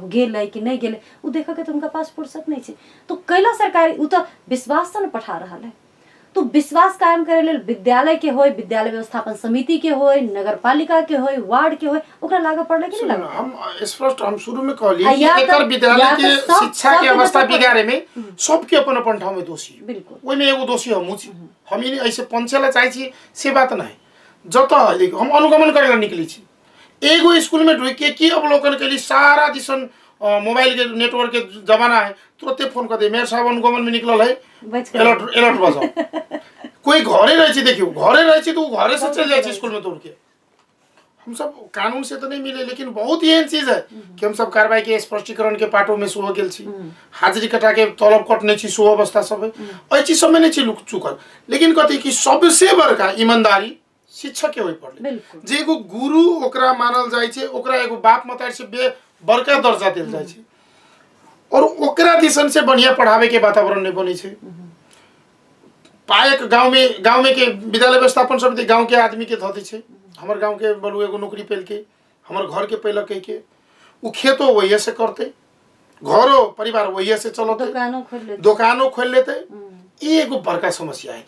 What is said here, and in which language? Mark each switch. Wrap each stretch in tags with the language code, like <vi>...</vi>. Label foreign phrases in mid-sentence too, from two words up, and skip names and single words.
<mai>अब गेलै कि नहीं गेलै उ देख के तो उनका पास फुर्सत नहीं छै तो कैला सरकारी उ तो विश्वास से न पठा रहल है। तो विश्वास कायम करे लेल विद्यालय के होय विद्यालय व्यवस्थापन समिति के होय नगरपालिका के होय वार्ड के होय ओकरा लागे पड़ले कि नहीं लागे। हम स्पष्ट हम शुरू में कहली कि एकर विद्यालय के शिक्षा के अवस्था बिगाड़े में सबके अपन ठाउँ में दोषी बिल्कुल ओइ में एगो दोषी हम छी। हम इ ऐसे पंचेला चाहे छी से बात नहीं जत देखो हम अनुगमन करे ला निकली छी एगो स्कूल में ढुक के अवलोकन कैली सारा दिसन मोबाइल के नेटवर्क के जमाना है तुरंत फोन कर दे मेरे साहब अनुगमन में निकल है अलर्ट बजाओ। कोई घरे रहे छी देखियो घरे रहे छी तो घरे से चल जाए स्कूल में दौड़ के। हम सब कानून से तो नहीं मिले लेकिन बहुत ही चीज है कि हम सब कार्रवाई के स्पष्टीकरण के पाटो में सुह गेल छी हाजिरी कटा के तलब कटने छी सुह अवस्था सब है चीज सब में नहीं छी लुक चुकल। लेकिन कथी कि सबसे बड़का ईमानदारी शिक्षक के होई पड़ले जे एगो गुरु ओकरा मानल जाय छै ओकरा एगो बाप मतारी से बड़का दर्जा देल जाय छै और ओकरा दिसन से बढ़िया पढ़ावे के वातावरण नहीं बने छै। पायक गांव में के विद्यालय व्यवस्थापन समिति गांव के आदमी के धते छै हमर गांव के बलु एगो नौकरी पेल के हमर घर के पहले कह के उ खेतो वही से करते घरो परिवार वही से चलते दुकानों खोल लेते। ये एगो बड़का समस्या है।</mai>